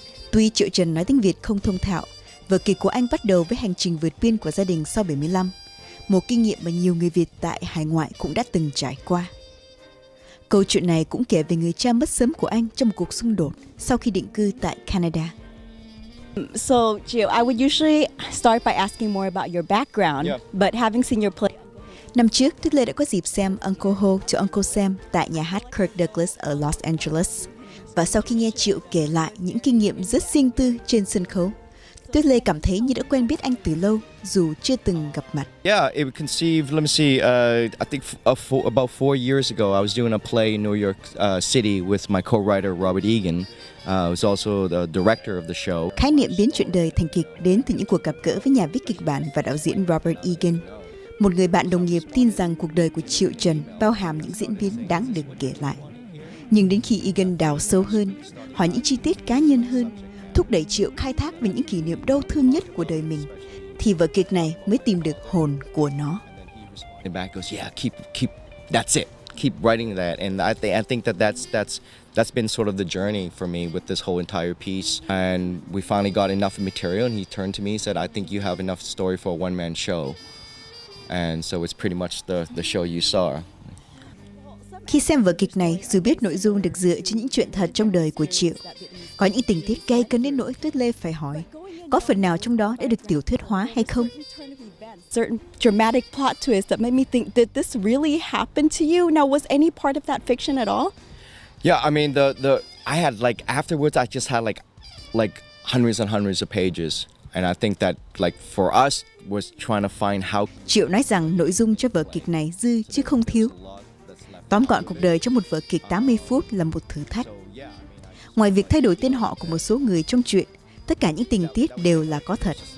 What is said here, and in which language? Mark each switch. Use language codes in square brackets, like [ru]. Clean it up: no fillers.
[vi] Tuy Trieu Tran nói tiếng Việt không thông thạo, vở kịch của anh bắt đầu với hành trình vượt biên của gia đình sau 75, một kinh nghiệm mà nhiều người Việt tại hải ngoại cũng đã từng trải qua. Câu chuyện này cũng kể về người cha mất sớm của anh trong một cuộc xung đột sau khi định cư tại Canada. [en] So, Trieu, I would usually start by asking more about your background, but having seen your play. [vi] Năm trước, Tuyết Lê đã có dịp xem Uncle Ho to Uncle Sam tại nhà hát Kirk Douglas ở Los Angeles. Và sau khi nghe Trieu kể lại những kinh nghiệm rất riêng tư trên sân khấu, Tuyết Lê cảm thấy như đã quen biết anh từ lâu dù chưa từng gặp mặt. [en] Yeah, it was conceived, let me see, I think about 4 years ago I was doing a play in New York City with my co-writer Robert Egan. I was also the director of the show. [vi] Khái niệm biến chuyện đời thành kịch đến từ những cuộc gặp gỡ với nhà viết kịch bản và đạo diễn Robert Egan. Một người bạn đồng nghiệp tin rằng cuộc đời của Trieu Tran bao hàm những diễn biến đáng được kể lại. Nhưng đến khi Egan đào sâu hơn, hỏi những chi tiết cá nhân hơn, thúc đẩy Trieu khai thác về những kỷ niệm đau thương nhất của đời mình, thì vở kịch này mới tìm được hồn của nó. [en] And back goes, yeah, keep, that's it, keep writing that, and I think that's been sort of the journey for me with this whole entire piece. And we finally got enough material, and he turned to me and said, "I think you have enough story for a one-man show." And so it's pretty much the show you saw. [vi] Khi xem vở kịch này, dù biết nội dung được dựa trên những chuyện thật trong đời của Trieu, có những tình tiết gay cấn đến nỗi Tuyết Lê phải hỏi, có phần nào trong đó đã được tiểu thuyết hóa hay không? [en] Certain dramatic plot twist that made me think, did this really happen to you? Now, was any part of that fiction at all? Yeah, I mean, I had afterwards, I just had like hundreds and hundreds of pages. And I think that for us was trying to find how. [vi] Trieu nói rằng nội dung cho vở kịch này dư chứ không thiếu. Tóm gọn cuộc đời trong một vở kịch 80 phút là một thử thách. Ngoài việc thay đổi tên họ của một số người trong truyện, tất cả những tình tiết đều là có thật.